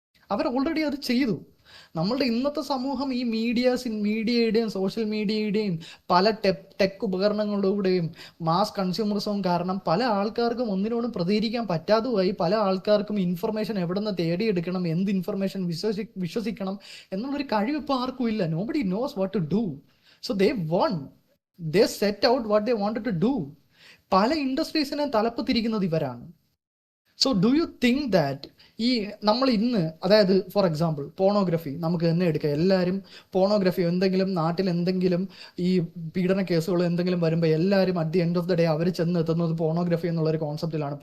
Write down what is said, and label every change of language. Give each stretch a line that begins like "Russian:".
Malayalam: അവർ already അത് ചെയ്തു. നമ്മളുടെ ഇന്നത്തെ സമൂഹം ഈ മീഡിയയുടെയും സോഷ്യൽ മീഡിയയുടെയും പല ടെക് ഉപകരണങ്ങളുടെയും മാസ് കൺസ്യൂമറിസവും കാരണം പല ആൾക്കാർക്കും ഒന്നിനോടും പ്രതികരിക്കാൻ പറ്റാതെയായി. പല ആൾക്കാർക്കും ഇൻഫർമേഷൻ എവിടെ നിന്ന് തേടിയെടുക്കണം, എന്ത് ഇൻഫർമേഷൻ വിശ്വസിക്കണം എന്നുള്ളൊരു കഴിവ് ഇപ്പോൾ ആർക്കും ഇല്ല.
English: Nobody knows what to do. So they set out what they wanted to do.
Malayalam: പല ഇൻഡസ്ട്രീസിനെ തലപ്പ് തിരിക്കുന്നത് ഇവരാണ്.
English: so do you think that
Malayalam: ഈ നമ്മൾ ഇന്ന്, അതായത് ഫോർ എക്സാമ്പിൾ പോണോഗ്രഫി നമുക്ക് തന്നെ എടുക്കാം. എല്ലാവരും പോണോഗ്രഫി എന്തെങ്കിലും നാട്ടിൽ എന്തെങ്കിലും ഈ പീഡന കേസുകൾ എന്തെങ്കിലും വരുമ്പോൾ എല്ലാവരും
English: at the end of the day
Malayalam: അവർ ചെന്ന് എത്തുന്നത് പോണോഗ്രഫി എന്നുള്ളൊരു കോൺസെപ്റ്റിലാണ്.